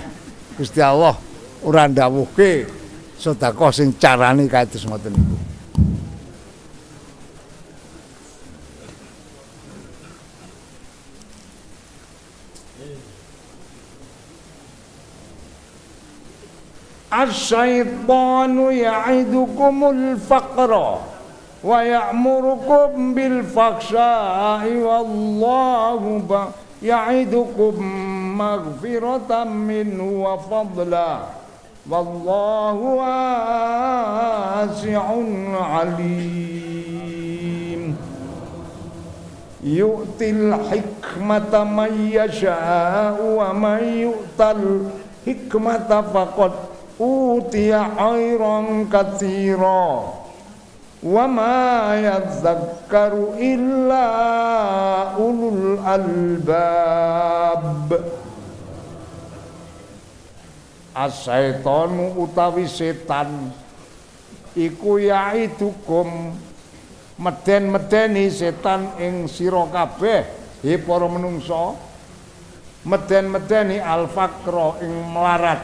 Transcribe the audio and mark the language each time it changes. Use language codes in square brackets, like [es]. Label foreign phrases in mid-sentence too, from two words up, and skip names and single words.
[jv] Gusti Allah ora ndawuhke sedekah sing carane kados ngoten niku. [ar] الشيطان يعدكم الفقر و ويأمركم بالفحشاء والله يعدكم مغفرة منه وفضلا والله واسع عليم. يؤتي الحكمة من يشاء ومن يؤت الحكمة فقد أوتي خيرا كثيرا وما يذكر إلا أولو الألباب. [jv] As-syaitanu utawi setan iku yaidukum meden-medeni setan ing sira kabeh he para menungsa, meden-medeni al-faqra ing melarat.